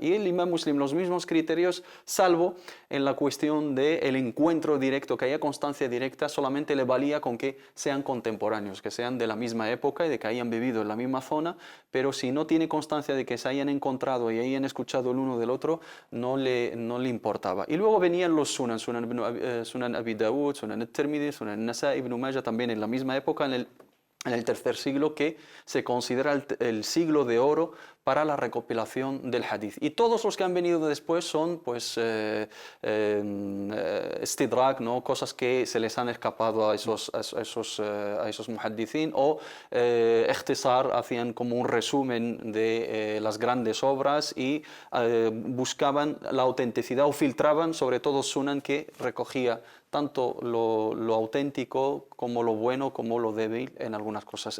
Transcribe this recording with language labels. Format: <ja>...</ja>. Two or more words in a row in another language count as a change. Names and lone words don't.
<es>Y el Imam Muslim, los mismos criterios, salvo en la cuestión del encuentro directo, que haya constancia directa. Solamente le valía con que sean contemporáneos, que sean de la misma época y de que hayan vivido en la misma zona, pero si no tiene constancia de que se hayan encontrado y hayan escuchado el uno del otro, no le importaba. Y luego venían los Sunan Abi Dawud, Sunan al-Tirmidhi, Sunan al-Nasa'i, Ibn Majah, también en la misma época, en el tercer siglo, que se considera el siglo de oro para la recopilación del hadith. Y todos los que han venido después son pues istidrak, ¿no? Cosas que se les han escapado a esos muhaddithin, o ikhtisar, hacían como un resumen de las grandes obras y buscaban la autenticidad, o filtraban sobre todo sunan que recogía tanto lo auténtico como lo bueno como lo débil en algunas cosas.</es>